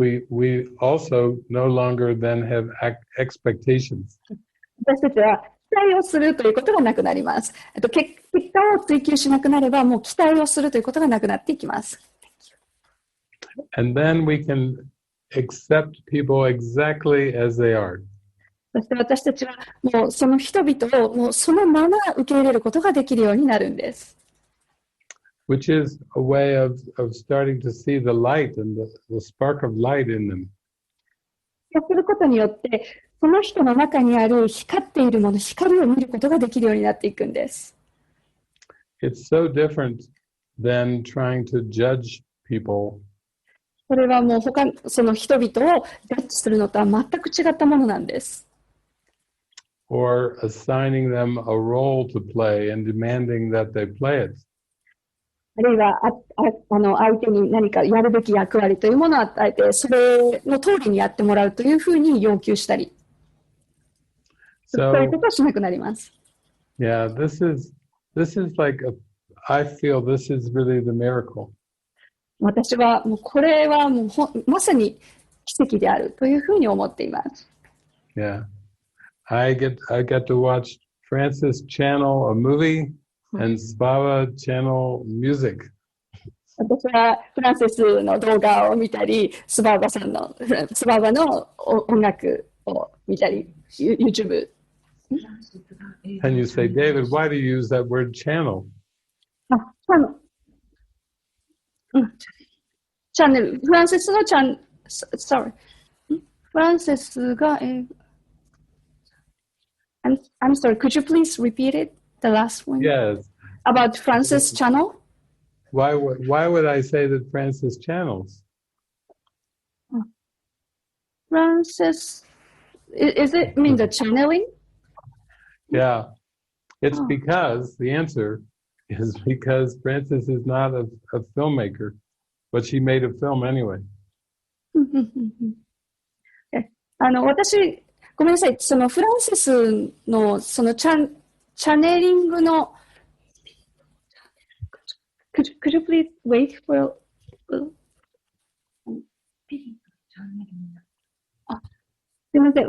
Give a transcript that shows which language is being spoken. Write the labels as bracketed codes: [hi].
[en] we also no longer then have expectations. [ja] 私たちは期待をするということがなくなります。結果を追求しなくなれば、もう期待をするということがなくなっていきます。 [en] And then we can accept people exactly as they are. [ja] そして私たちはもうその人々をもうそのまま受け入れることができるようになるんです。 [en] Which is a way of starting to see the light and the spark of light in them. [ja] そうすることによって、その人の中にある光っているもの、光を見ることができるようになっていくんです。 [en] It's so different than trying to judge people. [ja] それはもうその人々をジャッジするのとは全く違ったものなんです。 [en] Or assigning them a role to play and demanding that they play it. [ja] あるいは相手に何かやるべき役割というものを与えて、それの通りにやってもらうというふうに要求したり、そういうことをしなくなります。 [en] Yeah, this is like I feel this is really the miracle. [ja] 私はもうこれはもうまさに奇跡であるというふうに思っています。 [en] Yeah, I get to watch Francis channel a movie and Spava channel music. [ja] 私はフランシスの動画を見たり、スババの音楽を見たり、YouTube。 [en] And you say, David, why do you use that word channel? [ja] チャンネル。フランシスの [en] sorry。フランシスがI'm sorry, could you please repeat it? The last one? Yes. About Francis channel? Why would I say that Francis channels? Francis, is it mean the channeling? Yeah. It's because, the answer is because Francis is not a filmmaker, but she made a film anyway. [ja] 私、ごめんなさい。そのフランシスのそのチャネリングの [en] Could you please wait for [ja] すみません。